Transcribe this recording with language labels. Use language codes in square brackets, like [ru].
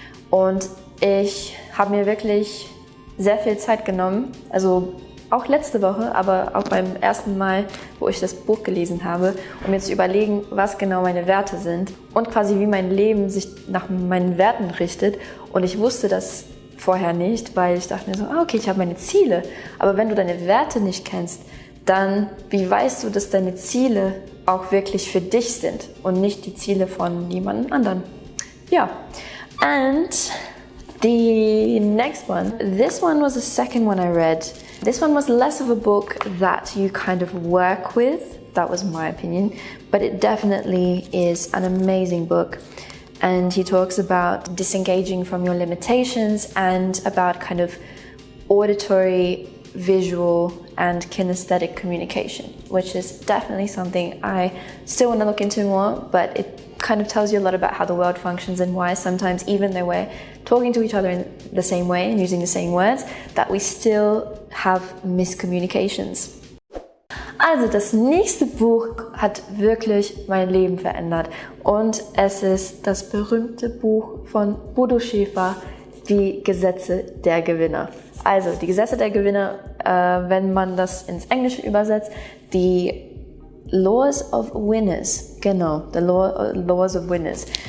[de] Und ich habe mir wirklich sehr viel Zeit genommen, also auch letzte Woche, aber auch beim ersten Mal, wo ich das Buch gelesen habe, um mir zu überlegen, was genau meine Werte sind und quasi wie mein Leben sich nach meinen Werten richtet. Und ich wusste das vorher nicht, weil ich dachte mir so, okay, ich habe meine Ziele, aber wenn du deine Werte nicht kennst, dann wie weißt du, dass deine Ziele auch wirklich für dich sind und nicht die Ziele von jemand anderen? [en] Ja, and the next one, this one was the second one I read. This one was less of a book that you kind of work with, that was my opinion, but it definitely is an amazing book. And he talks about disengaging from your limitations and about kind of auditory visual and kinesthetic communication, which is definitely something I still want to look into more, but it kind of tells you a lot about how the world functions and why sometimes, even though we're talking to each other in the same way and using the same words, that we still have miscommunications. [de] Also das nächste Buch hat wirklich mein Leben verändert und es ist das berühmte Buch von Bodo Schäfer, Die Gesetze der Gewinner. Also die Gesetze der Gewinner, wenn man das ins Englische übersetzt, die Laws of Winners, genau, the Laws of Winners.